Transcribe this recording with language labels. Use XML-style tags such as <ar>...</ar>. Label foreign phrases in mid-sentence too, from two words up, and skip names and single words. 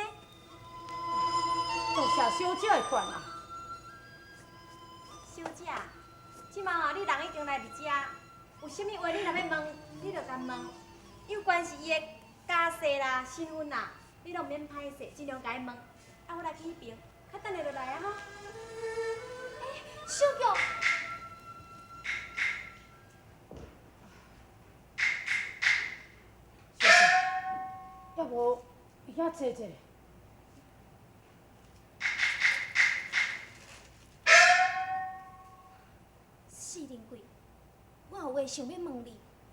<nan>多谢小姐的关爱。小姐，即马吼，你人已经来伫遮，有啥物话你若要问，你着甲问。有关是伊的家世啦、身份啦，你拢免歹势，尽量甲伊问。啊，我来去迄边，较等下就来啊吼。小玉。要无遐坐坐？四人柜，我有话想要问你。</nan>